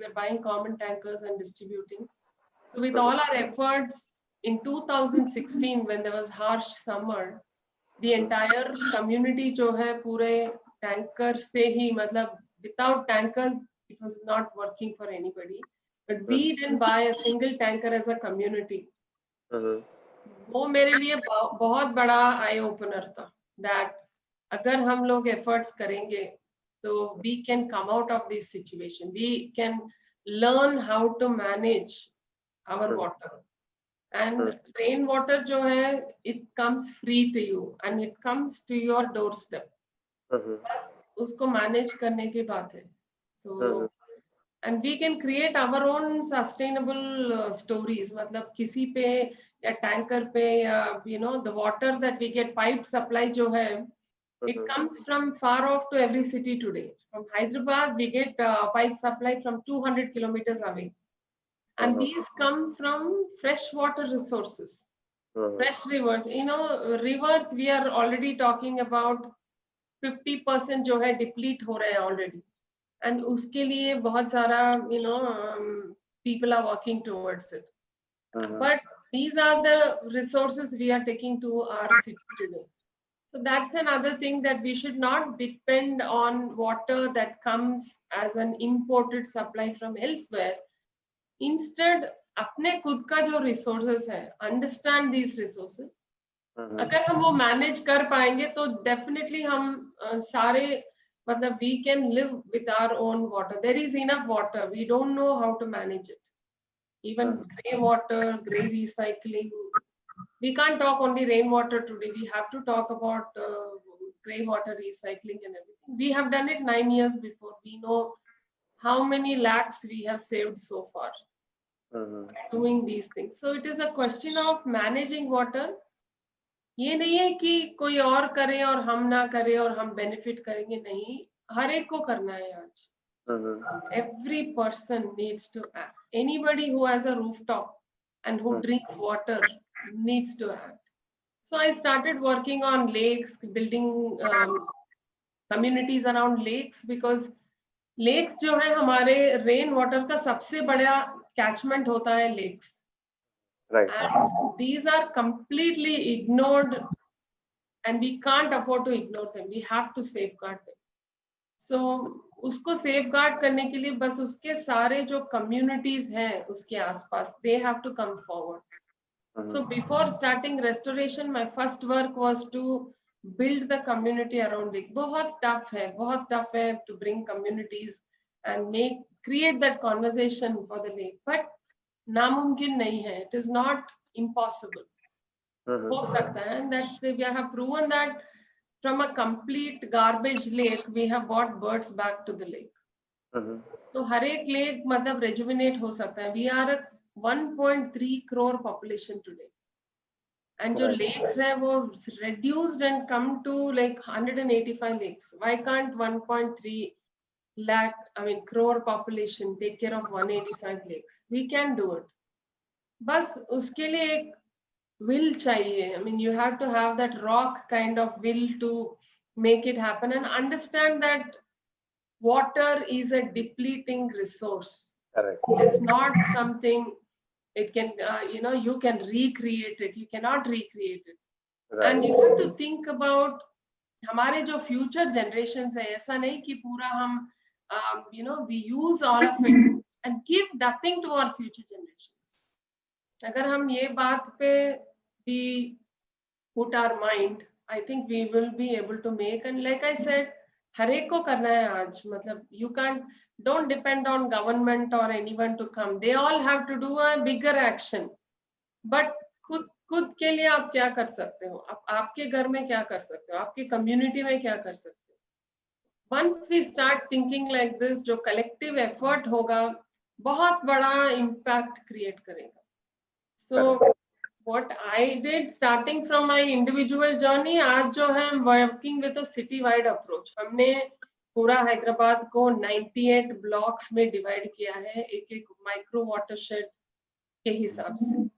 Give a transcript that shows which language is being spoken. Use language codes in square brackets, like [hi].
[en] We were buying common tankers and distributing. So with all our efforts in 2016, when there was harsh summer, the entire community [hi] जो है पूरे tanker से ही मतलब [en] without tankers it was not working for anybody. But we didn't buy a single tanker as a community. [hi] वो मेरे लिए बहुत बड़ा आई ओपनर था that अगर हम लोग efforts करेंगे तो [en] we can come out of this situation. We can learn how to manage our water. And rainwater [hi] जो है, [en] it comes free to you and it comes to your doorstep. [hi] बस उसको manage करने की बात है. [en] So and we can create our own sustainable stories. [hi] मतलब किसी पे या tanker पे या [en] the water that we get piped supply जो है, it comes from far off to every city today. From Hyderabad, we get pipe supply from 200 kilometers away. And these come from fresh water resources, fresh rivers. Rivers, we are already talking about 50% [hi] जो है deplete हो रहे हैं [en] already. And [hi] उसके लिए बहुत सारा, [en] people are working towards it. But these are the resources we are taking to our city today. So that's another thing, that we should not depend on water that comes as an imported supply from elsewhere. Instead, [hi] अपने खुद का जो resources है, [en] understand these resources. [hi] अगर हम वो manage कर पाएंगे तो definitely हम सारे मतलब [en] we can live with our own water. There is enough water. We don't know how to manage it. Even grey water, grey recycling. We can't talk only rainwater today. We have to talk about grey water recycling and everything. We have done it 9 years before. We know how many lakhs we have saved so far doing these things. So it is a question of managing water. [hi] ये नहीं है कि कोई और करे और हम ना करें और हम benefit करेंगे, नहीं, हर एक को करना है आज. [en] Every person needs to act. Anybody who has a rooftop and who drinks water needs to act. So I started working on lakes, building communities around lakes, because lakes [hi] जो है हमारे rain water का सबसे बड़ा catchment होता है [en] lakes. Right. And these are completely ignored, and we can't afford to ignore them. We have to safeguard them. [hi] So उसको safeguard करने के लिए बस उसके सारे जो communities हैं उसके आसपास, [en] they have to come forward. So before starting restoration, my first work was to build the community around it. [hi] बहुत tough है [en] to bring communities and create that conversation for the lake. [hi] But नामुमकिन नहीं है. [en] It is not impossible. [hi] हो सकता है, [en] and that we have proven that from a complete garbage lake, we have brought birds back to the lake. [hi] तो हर एक lake मतलब rejuvenate हो सकता है. [en] We are a 1.3 crore population today, and जो Right. lakes [hi] है वो [en] reduced and come to like 185 lakes. Why can't 1.3 lakh, I mean crore population take care of 185 lakes? We can do it. [hi] बस उसके लिए एक will चाहिए. [en] I mean, you have to have that rock kind of will to make it happen and understand that water is a depleting resource. Correct. It's not something it can, you can recreate it. You cannot recreate it. Right. And you have to think about [hi] हमारे जो future generations है, ऐसा नहीं कि पूरा हम, [en] we use all of it and give nothing to our future generations. [hi] अगर हम ये बात पे [en] we put our mind, I think we will be able to make. And like I said, [hi] हर एक को करना है आज. [en] मतलब you don't depend on government or anyone to come. They all have to do a bigger action. [hi] But खुद के लिए आप क्या कर सकते हो? आपके घर में क्या कर सकते हो? आपकी community में क्या कर सकते हो? [en] Once we start thinking like this, [hi] जो collective effort होगा, बहुत बड़ा impact create करेगा. [en] So what I did starting from my individual journey, [hi] आज जो है [en] working with a city-wide approach. [hi] हमने पूरा हैदराबाद को 98 blocks में divide किया है, एक micro watershed के हिसाब से.